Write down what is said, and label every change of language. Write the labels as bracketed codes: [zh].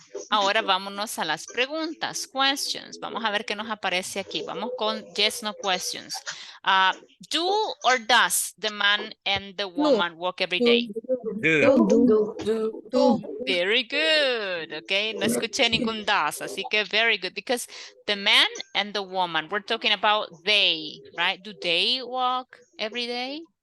[es] Ahora vámonos a las preguntas, questions. Vamos a ver qué nos aparece aquí. Vamos con yes, no questions. [en] Do or does the man and the woman walk every day? Very good, okay. [es] No escuché ningún does, así que [en] very good. Because the man and the woman, we're talking about they, right? Do they walk every day?